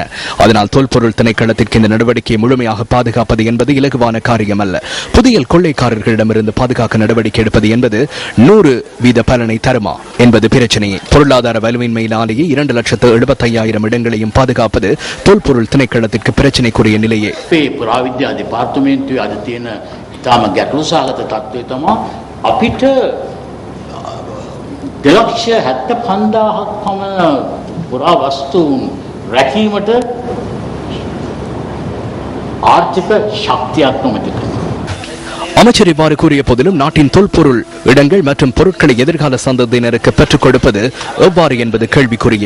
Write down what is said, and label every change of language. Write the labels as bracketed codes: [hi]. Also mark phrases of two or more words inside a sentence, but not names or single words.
[ta] அதனால் தொல்பொருள் திணைக்களத்திற்கு இந்த நடவடிக்கையை முழுமையாக பாதுகாப்பது என்பது இலகுவான காரியம் அல்ல. புதியல் கொள்ளைக்காரர்களிடமிருந்து பாதுகாக்க நடவடிக்கை எடுப்பது என்பது 100% பலனை தருமா என்பது பிரச்சனையே. பொருளாதார வலுவின்மையினாலேயே 2,75,000 இடங்களையும் பாதுகாப்பது தொல்பொருள் திணைக்களத்திற்கு பிரச்சனைக்குரிய நிலையே. [si] දෙලක්ෂ 75,000ක් පමණ පුරා වස්තුන් රැකීමට ආර්ථික ශක්තියක් නොමැති. [ta] அமைச்சர் இவ்வாறு கூறிய போதிலும் நாட்டின் தொல்பொருள் இடங்கள் மற்றும் பொருட்களை எதிர்கால சந்ததியினருக்கு பெற்றுக் கொடுப்பது எவ்வாறு என்பது கேள்விக்குரியே.